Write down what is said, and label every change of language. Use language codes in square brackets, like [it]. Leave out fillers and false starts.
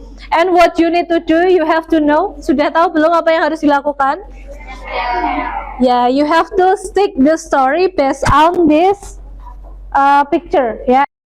[en] And what you need to do, you have to know. [id] Sudah tahu belum apa yang harus dilakukan? [en] Yeah, you have to stick the story based on this picture, ya.